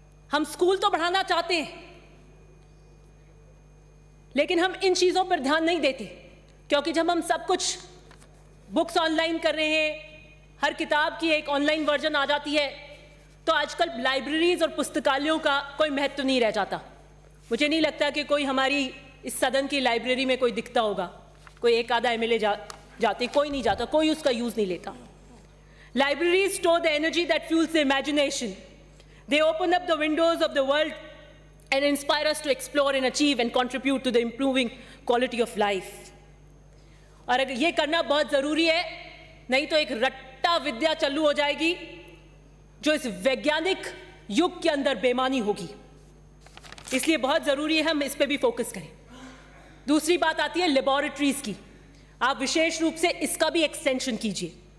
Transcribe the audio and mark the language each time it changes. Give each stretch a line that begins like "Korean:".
Hindi: हम स्कूल तो बढ़ाना चाहते हैं, लेकिन हम इन चीजों पर ध्यान नहीं देते, क्योंकि जब हम सब कुछ बुक्स ऑनलाइन कर रहे हैं, हर किताब की एक ऑनलाइन वर्जन आ जाती है, तो आजकल लाइब्रेरीज और पुस्तकालयों का कोई महत्व नहीं रह जाता। मुझे नहीं लगता कि कोई हमारी इस सदन की लाइब्रेरी में कोई दिखता होगा, कोई एक आधा एमएलए जाते, कोई नहीं जाता, कोई उसका यूज नहीं लेता।
English: Libraries store the energy that fuels the imagination, they open up the windows of the world and inspire us to explore and achieve and contribute to the improving quality of life.
Hindi: और अगर ये करना बहुत जरूरी है, नहीं तो एक रट्टा विद्या चालू हो जाएगी जो इस वैज्ञानिक युग के अंदर बेमानी होगी। इसलिए बहुत जरूरी है हम इस पे भी फोकस करें। दूसरी बात आती है लेबोरेटरीज की, आप विशेष रूप से इसका भी एक्सटेंशन कीजिए।